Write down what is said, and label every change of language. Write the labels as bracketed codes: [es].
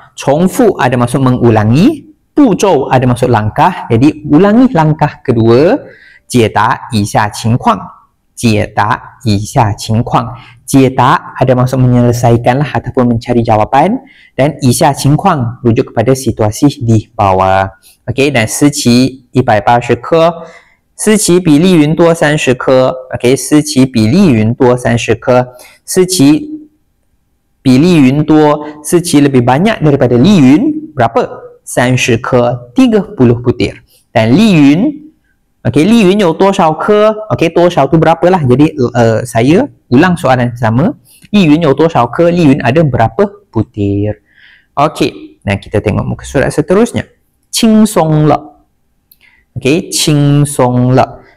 [ms] 重复 ada maksud mengulangi, 步骤 ada maksud langkah. Jadi ulangi langkah kedua. [zh] 解答以下情况，解答以下情况， [ms] 解答 ada maksud menyelesaikan lah ataupun mencari jawapan. Dan 以下情况 rujuk kepada situasi di bawah. [zh] OK, dan 思其180颗，思其比丽云多30颗。 OK， 思其比丽云多30颗，思其比丽云多，思其 [ms] lebih banyak daripada Li Yun. Berapa? 30颗, 30 butir. Dan Li Yun, Li Yun [zh] 有多少颗? [ms] 多少tu berapalah. Jadi saya ulang soalan sama. Li Yun [zh] 有多少颗? [ms] Li Yun ada berapa butir? Dan kita tengok muka surat seterusnya. [zh] 轻松了.Qing song le.